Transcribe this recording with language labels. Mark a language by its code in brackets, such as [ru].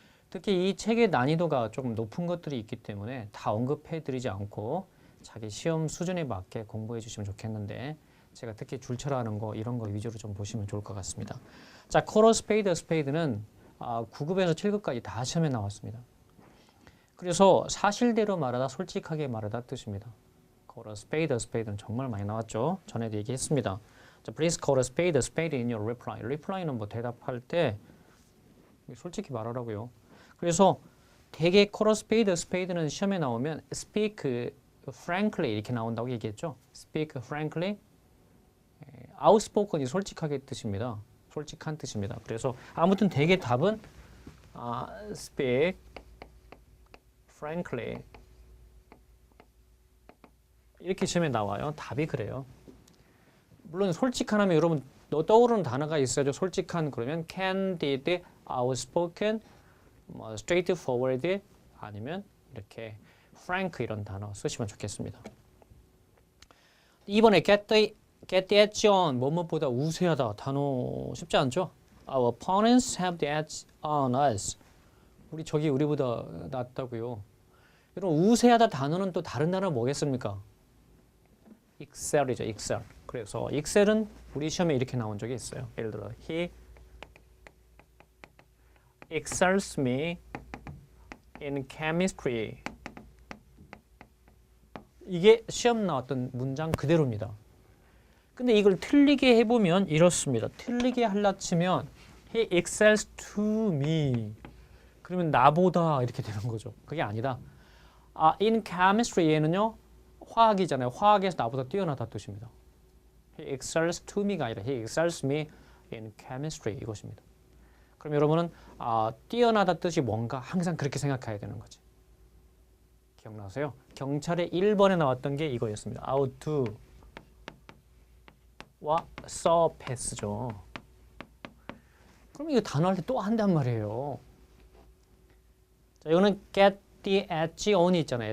[ko] 특히 이 책의 난이도가 조금 높은 것들이 있기 때문에 다 언급해 드리지 않고 자기 시험 수준에 맞게 공부해 주시면 좋겠는데 제가 특히 줄쳐라는 거 이런 거 위주로 좀 보시면 좋을 것 같습니다. 자, call a spade, a spade는 9급에서 7급까지 다 시험에 나왔습니다. 그래서 사실대로 말하다, 솔직하게 말하다 뜻입니다. call a spade는 정말 많이 나왔죠. 전에도 얘기했습니다. [en] 자, please call a spade in your reply. [ko] reply는 뭐 대답할 때 솔직히 말하라고요. 그래서 되게 call a spade는 시험에 나오면 speak frankly 이렇게 나온다고 얘기했죠. speak frankly, outspoken이 솔직하게 뜻입니다. 솔직한 뜻입니다. 그래서 아무튼 되게 답은 speak frankly 이렇게 시험에 나와요. 답이 그래요. 물론 솔직한 하면 여러분 떠오르는 단어가 있어야죠. 솔직한 그러면 candid, outspoken, straightforward 아니면 이렇게 frank 이런 단어 쓰시면 좋겠습니다. 이번에 get the edge on 뭐뭐보다 우세하다 단어 쉽지 않죠? [en] Our opponents have the edge on us. [ko] 우리 적이 우리보다 낫다고요. 여러분 우세하다 단어는 또 다른 단어 뭐겠습니까? excel이죠, excel. 그래서 excel은 우리 시험에 이렇게 나온 적이 있어요. 예를 들어 [en] he excels me in chemistry. [ko] 이게 시험 나왔던 문장 그대로입니다. 근데 이걸 틀리게 해보면 이렇습니다. 틀리게 할라 치면 [en] he excels to me. [ko] 그러면 나보다 이렇게 되는 거죠. 그게 아니다. in chemistry에는요. 화학이잖아요. 화학에서 나보다 뛰어나다 뜻입니다. [en] He excels to me가 아니라 He excels me in chemistry [ko] 이것입니다. 그럼 여러분은 뛰어나다 뜻이 뭔가 항상 그렇게 생각해야 되는 거지. 기억나세요? 경찰의 1번에 나왔던 게 이거였습니다. out도와 surpass죠. 그럼 이거 단어할 때 또 한단 말이에요. 자, 이거는 get the edge on이 있잖아요.